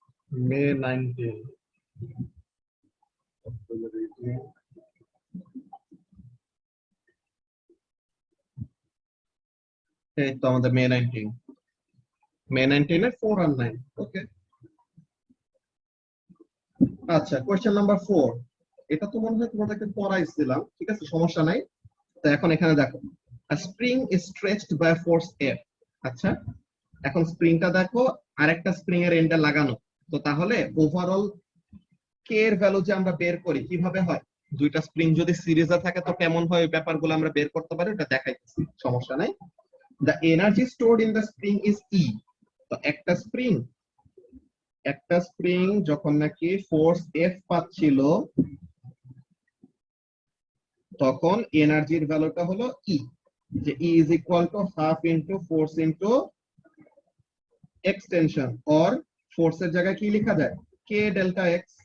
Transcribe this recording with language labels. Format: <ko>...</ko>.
<bn>মে 19 এই তো আমাদের মে 19 এর 4 আর 9। ওকে, আচ্ছা কোশ্চেন নাম্বার 4, এটা তো মনে হয় তোমাদেরকে পড়াইছিলাম, ঠিক আছে সমস্যা নাই। তো এখন এখানে দেখো,</bn> <en>a spring is stretched by force F।</en> <bn>আচ্ছা, এখন স্প্রিংটা দেখো আরেকটা স্প্রিং এর এন্ডে লাগানো। তো তাহলে ওভারঅল কে এর ভ্যালু যে আমরা বের করি কিভাবে হয়, দুইটা স্প্রিং যদি সিরিজে থাকে তো কেমন হয় ওই ব্যাপারগুলো আমরা বের করতে পারি, এটা দেখাইতেছি, সমস্যা নাই।</bn> <en>the energy stored in the spring is E।</en> <bn>তো একটা স্প্রিং যখন নাকি ফোর্স F পাচ্ছিল তখন এনার্জির ভ্যালুটা হলো E, যে</bn> <en>E is equal to half into force into extension,</en> <bn>or ফোর্সের জায়গায় কি লেখা যায়, K delta X।</bn>